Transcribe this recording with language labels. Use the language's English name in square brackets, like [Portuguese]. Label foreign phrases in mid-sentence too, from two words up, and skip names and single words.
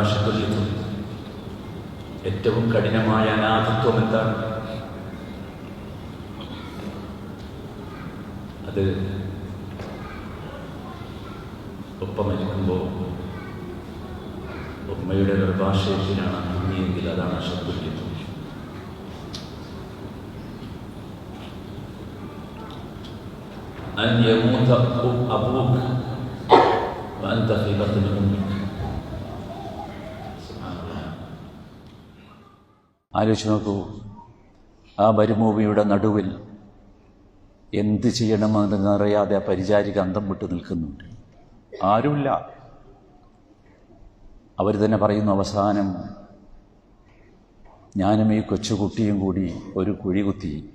[Malayalam] അഷദ്ദുൽ യുദ്ധം ഏറ്റവും കഠിനമായ അനാഥത്വം എന്താണ്? അത് ഒപ്പം മരിക്കുമ്പോൾ ഉമ്മയുടെ ഗർഭാശയത്തിനാണ് കുഞ്ഞിയെങ്കിൽ അതാണ് അഷദ്ദുൽ യുദ്ധം. [Arabic] أن يموت أبوك وأنت في بطن أمك. [Malayalam] ആലോചിച്ച് നോക്കൂ, ആ മരുഭൂമിയുടെ നടുവിൽ എന്ത് ചെയ്യണമെന്നറിയാതെ ആ പരിചാരിക അന്തം വിട്ട് നിൽക്കുന്നുണ്ട്. ആരുമില്ല. അവർ തന്നെ പറയുന്നു, അവസാനം ഞാനും ഈ കൊച്ചുകുട്ടിയും കൂടി ഒരു കുഴി കുത്തി.